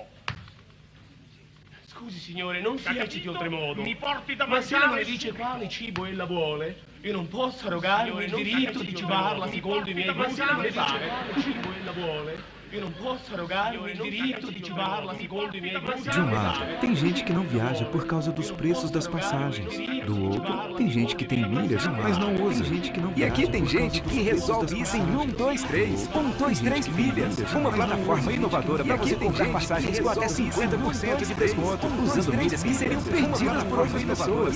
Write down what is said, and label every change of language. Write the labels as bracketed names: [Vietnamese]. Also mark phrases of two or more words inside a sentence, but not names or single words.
[Italian] Scusi signore, non si Capito? ecciti oltremodo. Mi porti da Ma se mangiare non mi dice subito. quale cibo ella vuole, io non posso arrogarmi il diritto di cibarla secondo i miei gusti. Se non mi dice quale cibo ella vuole, io non posso arrogarmi il diritto di cibarla secondo i miei gusti. [Portuguese] Gilmar, tem gente que não viaja por causa dos preços das passagens. Do outro, tem gente que tem milhas, mas não usa. Tem gente que não E aqui viaja tem por causa gente dos que preços resolve das isso em passagens. 123. 123 Milhas, uma plataforma inovadora para você comprar passagens com até 50% de desconto, usando milhas que seriam perdidas por outras pessoas.